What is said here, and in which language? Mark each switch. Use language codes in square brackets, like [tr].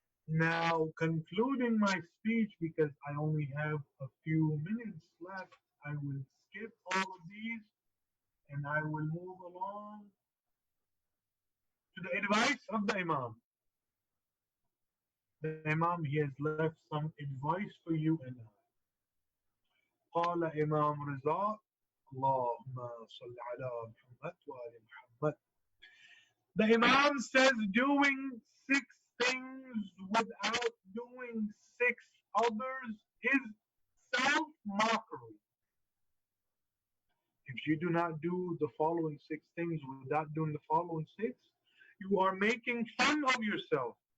[en] Now, concluding my speech, because I only have a few minutes left, I will skip all of these and I will move along to the advice of the Imam. The Imam, he has left some advice for you and I. [ar] قال إمام رضا اللهم صل على محمد وآل محمد. [en] The Imam says doing 6 things without doing 6 others is self-mockery. If you do not do the following 6 things without doing the following 6, you are making fun of yourself.